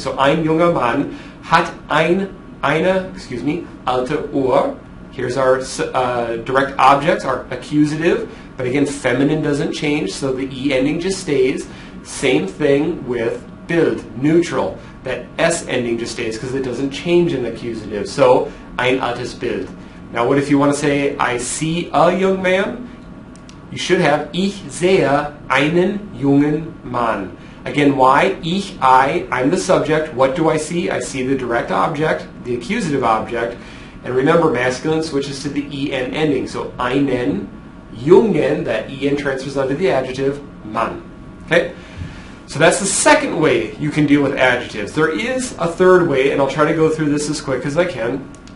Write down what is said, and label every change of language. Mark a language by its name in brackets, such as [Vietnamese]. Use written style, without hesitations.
[German] So ein junger Mann hat eine alte Uhr. [English] Here's our direct objects, our accusative. But again, feminine doesn't change, so the E ending just stays. Same thing with Bild, neutral. That S ending just stays because it doesn't change in the accusative. So, [German] ein altes Bild. [English] Now what if you want to say, I see a young man? You should have, [German] ich sehe einen jungen Mann. [English] Again, why? I'm the subject. What do I see? I see the direct object, the accusative object. And remember, masculine switches to the en ending. So, [German] einen jungen, [English] that en transfers onto the adjective, Mann. Okay? So that's the second way you can deal with adjectives. There is a third way, and I'll try to go through this as quick as I can.